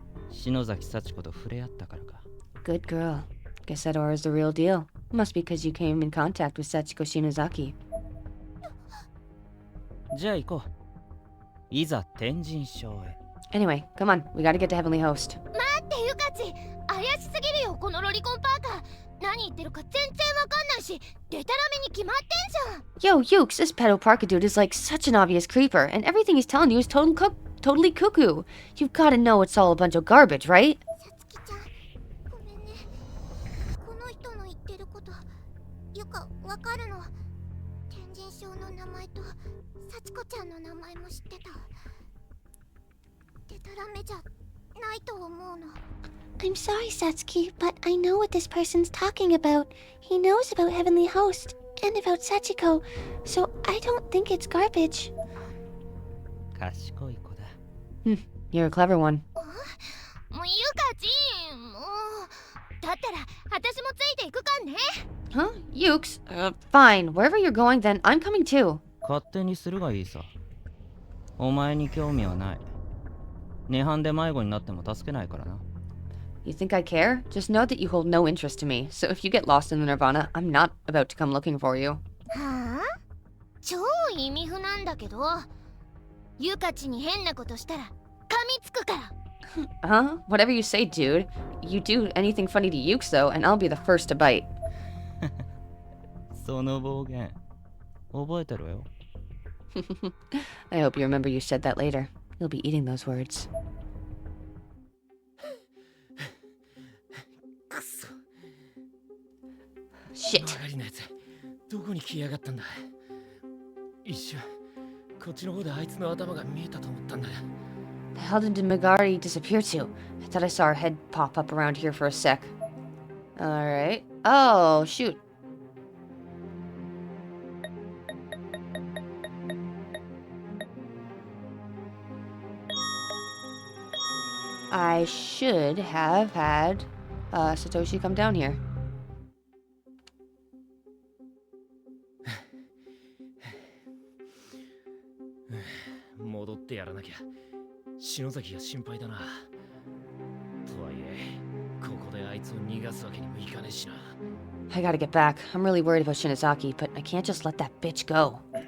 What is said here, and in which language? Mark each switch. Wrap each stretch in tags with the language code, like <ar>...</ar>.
<ja>篠崎幸子と触れ合ったからか。</ja> <en>Good girl. Guess that aura's the real deal. Must be because you came in contact with Sachiko Shinozaki.</en> <ja>じゃあ行こう。いざ天神賞へ。</ja> <en>Anyway, come on. We gotta get to Heavenly Host.</en> <ja>待ってユカチ、怪しすぎるよこのロリコンパーカー。何言ってるか全然わかんないし、デタラメに決まってんじゃん。</ja> <en>Yo, Hughes, this pedo parka dude is like such an obvious creeper, and everything he's telling you is totally cuckoo. You've gotta know it's all a bunch of garbage, right?</en> <ja>さつきちゃん、ごめんね。この人の言ってること、ゆかわかるの。天神賞の名前と幸子ちゃんの名前も知ってた。デタラメじゃないと思うの。</ja> <en>I'm sorry, Satsuki, but I know what this person's talking about. He knows about Heavenly Host and about Sachiko, so I don't think it's garbage.</en> <ja>賢い子だ。</ja> <en>You're a clever one.</en> <ja>もうゆかちん、もう。だったら私もついていくかんね。</ja> <en>Huh? Hughes? Fine. Wherever you're going, then I'm coming too.</en> <ja>勝手にするがいいさ。お前に興味はない。涅槃で迷子になっても助けないからな。</ja> <en>You think I care? Just know that you hold no interest to me, so if you get lost in the Nirvana, I'm not about to come looking for you.</en> <ja>はあ？超意味不なんだけど。ゆかちに変なことしたら噛みつくから。</ja> <en>Huh? Whatever you say, dude. You do anything funny to Hughes, though, and I'll be the first to bite.</en> <ja>その暴言覚えてろよ。</ja> <en>I hope you remember you said that later. You'll be eating those words.</en> <ja>くそ。</ja> <en>Shit.</en> <ja>曲がりなやつ、どこに消えやがったんだ。一瞬、こっちの方であいつの頭が見えたと思ったんだ。</ja> <en>The hell did Megari disappear to? I thought I saw her head pop up around here for a sec. Alright. Oh, shoot. I should have had Satoshi come down here.</en> <ja>戻ってやらなきゃ。篠崎が心配だな。とはいえ、ここであいつを逃がすわけにもいかねえしな。</ja> <en>I gotta get back. I'm really worried about Shinozaki, but I can't just let that bitch go.</en>